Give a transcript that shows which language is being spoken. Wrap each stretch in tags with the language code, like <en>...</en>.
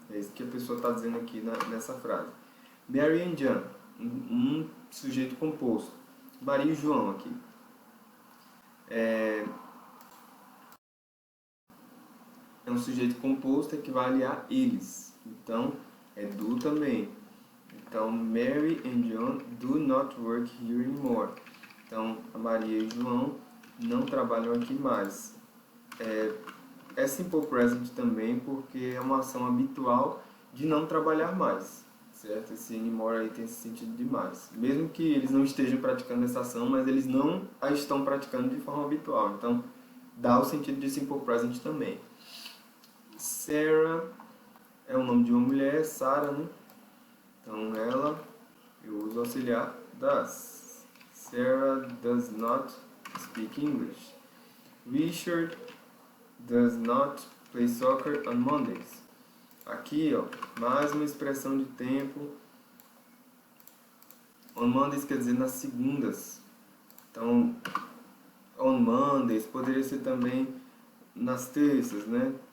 <pt>É isso que a pessoa está dizendo aqui nessa frase. Mary and John. Um sujeito composto. Maria e João aqui. É um sujeito composto, equivale a eles. Então, é do também.</pt> <en>Então, Mary and John do not work here anymore.</en> <pt>Então, a Maria e João não trabalham aqui mais. É simple present também, porque é uma ação habitual de não trabalhar mais, certo? Esse anymore aí tem esse sentido de mais. Mesmo que eles não estejam praticando essa ação, mas eles não a estão praticando de forma habitual. Então, dá o sentido de simple present também. Sarah é o nome de uma mulher, Sarah, né? Então, ela, eu uso auxiliar does.</pt> <en>Sarah does not speak English. Richard does not play soccer on Mondays.</en> <pt>Aqui, ó, mais uma expressão de tempo. On Mondays quer dizer nas segundas. Então, on Mondays poderia ser também nas terças, né?</pt>